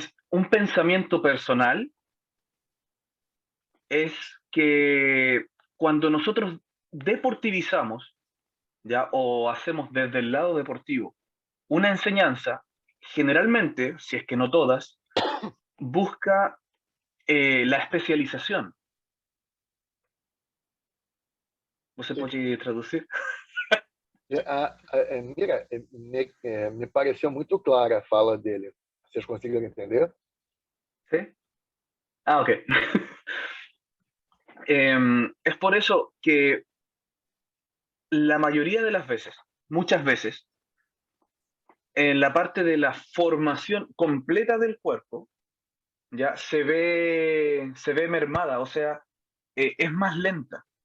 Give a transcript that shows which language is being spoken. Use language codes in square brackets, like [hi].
[es] Un pensamiento personal es que cuando nosotros deportivizamos, ¿ya? O hacemos desde el lado deportivo una enseñanza, generalmente, si es que no todas, busca la especialización. [pt] ¿Você pode traduzir? Mira, me pareceu muito clara a fala dele. Vocês conseguiram entender? [es] Sí. Ah, ok. Es por eso que la mayoría de las veces, muchas veces, en la parte de la formación completa del cuerpo, ya se ve mermada, o sea, es más lenta.